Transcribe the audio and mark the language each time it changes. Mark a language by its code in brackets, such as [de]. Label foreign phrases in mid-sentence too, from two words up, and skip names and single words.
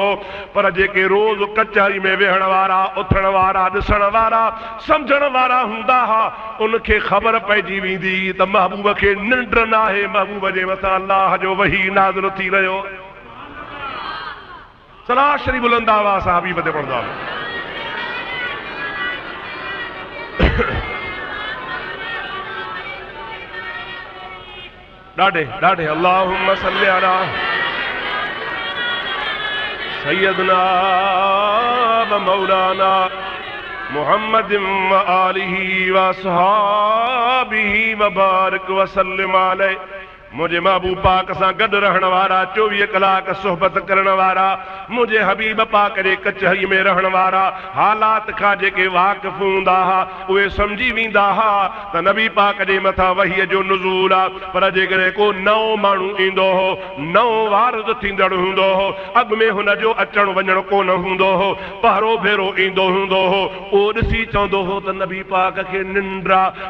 [sd] पर जेके रोज़ कचहरी में वेहण वारा, उथण वारा, ॾिसण वारा, समझण वारा हूंदा हुआ, उनखे ख़बर पइजी वेंदी त महबूब खे निंड न आहे, महबूब जे मथां अल्लाह जो वही नाज़िल थी रहियो। सलाह शरीफ बुलंद आवाज़ सां हबीब ते पढ़ंदा। ॾाढे ॾाढे [ar] اللهم صل على سيدنا ومولانا محمد وآله وأصحابه وبارك وسلم عليه. [sd] मुझे महबूब पाक सां गॾु रहण वारा, 24 कलाक सोहबत करण वारा, मुझे हबीब पाक जे कचहरी में रहण वारा, हालात खां जेके वाक़िफ़ हूंदा हुआ उहे सम्झी वेंदा हुआ त नबी पाक जे मथां वहीअ जो नुज़ूल आहे। पर जेकॾहिं को नओं माण्हू ईंदो हो, नओं वारिद थींदड़ हूंदो हो, अॻु में हुन जो अचणु वञणु कोन हूंदो हो, पहिरों भेरो ईंदो हूंदो हो, उहो ॾिसी चवंदो हो त नबी पाक खे निंड आहे।